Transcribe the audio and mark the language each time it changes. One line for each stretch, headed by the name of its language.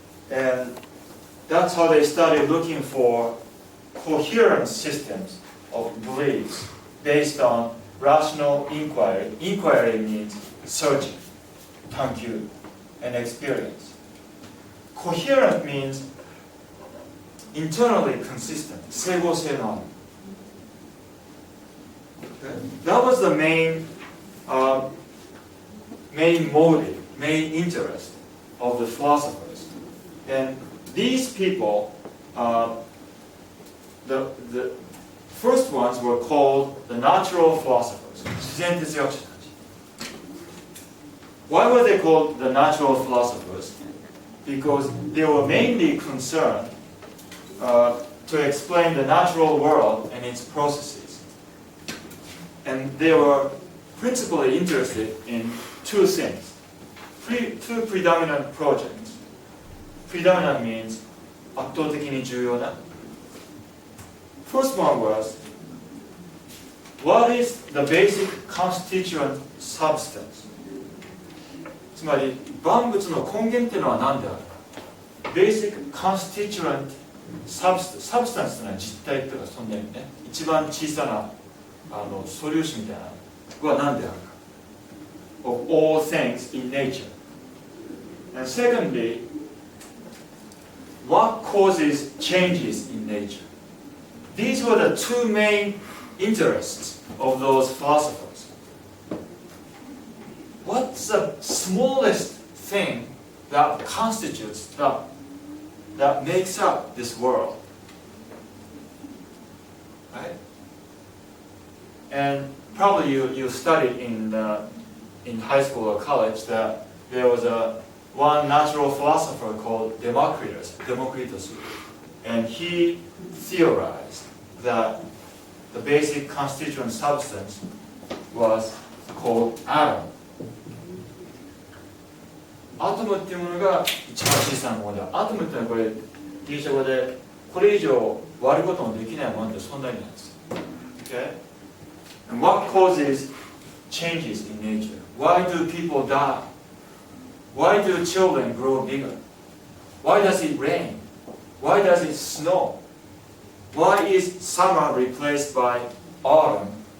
English: And that's how they started looking for coherent systems of beliefs based on rational inquiry. Inquiry means searching, 探求, and experience. Coherent means internally consistent,
Japanese: 整合性のある。
English: That was the main motive, main interest of the philosophers. And these people, the first ones were called the natural philosophers, 自然哲学者たち。 Why were they called the natural philosophers? Because they were mainly concerned to explain the natural world and its processes. And they were principally interested in two things, two predominant projects. Predominant means 圧倒的に重要な。 First one was, what is the basic constituent substance?
Japanese: つまり万物の根源っていうのは何であるか。
English: Basic constituent substance
Japanese: というのは実体というかそんな意味ね。一番小さな素粒子みたいなのは何であるか。
English: Of all things in nature. And secondly, what causes changes in nature? These were the two main interests of those philosophers. What's the smallest thing that constitutes, that makes up this world? Right? And probably you studied in high school or college that there was one natural philosopher called Democritus, and he theorized that the basic constituent substance was called atom.
Japanese: アトムっていうものが一番小さなもので、アトムっていうのはこれギリシャ語でこれ以上割ることもできないものってそんな意味なんです。
English: Okay? And what causes changes in nature? Why do people die? Why do children grow bigger? Why does it rain? Why does it snow? Why is summer replaced by autumn?